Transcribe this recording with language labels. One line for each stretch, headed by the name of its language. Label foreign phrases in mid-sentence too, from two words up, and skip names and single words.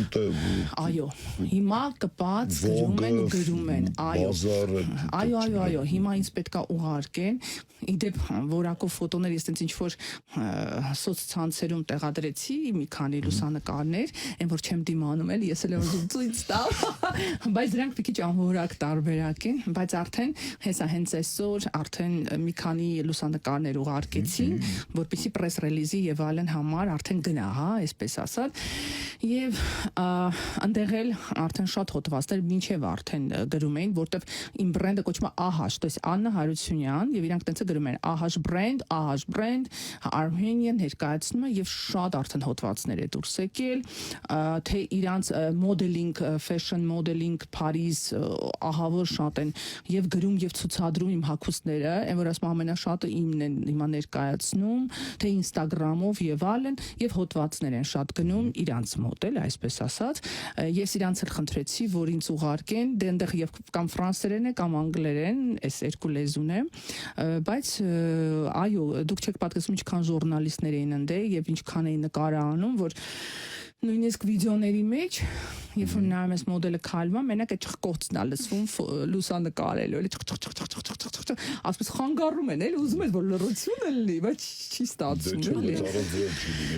Armenian: Այո, հիմա կպած գրում են, այո, հիմա ինձ պետքա ուղարկեն, իդեպ որակով ֆոտոներ, ես տենց ինչ-որ սոցցանցերում տեղադրեցի մի քանի լուսանկարներ, այն որ չեմ դիմանում էլ, ես էլ եմ ուզում ցույց տալ, բայց դրանք մի քիչ անորակ տարբերակ են, բայց արդեն հենց այսօր արդեն մի քանի լուսանկարներ ուղարկեցին, որպեսզի
English: press release-
Armenian: ի եւ այլն համար արդեն գնա, հա, այսպես ասած, եւ այնտեղ էլ արդեն շատ հոդվածներ մինչեւ արդեն գրում էին, որտեվ իմ բրենդը կոչվում է AH,
Russian: то есть
Armenian: Աննա Հարությունյան, եւ իրանք տենց գրում են
English: AH brand, Armenian
Armenian: ներկայացնում է եւ շատ արդեն հոդվածներ է դուրս եկել, թե իրանց
English: modeling, fashion modeling Paris
Armenian: ահավոր շատ են եւ գրում եւ ցուցադրում իմ հագուստները, այն որ ասում ամենաշատը իմն են հիմա ներկայացնում, թե Instagram-ով եւ այլն եւ հոդվածներ են շատ գնում իրանց մոդել, այսպես ասած, ես իրանց էլ խնդրեցի, որ ինձ ուղարկեն, դենտեղ եւ կամ ֆրանսերեն է կամ անգլերեն, այս երկու լեզուն է, բայց այո, դուք չեք պատկերացնում ինչքան ժուրնալիստներ էին ընդ եւ ինչքան էին նկարահանում, որ նույնիսկ վիդեոների մեջ, երբ որ նայում ես մոդելը քայլում, մենակ այդ չխկոցն է լսվում լուսանկարելու, էլի ասես խանգարում են, էլի ուզում ես որ լրությունը լինի, բայց չի ստացվում, էլի։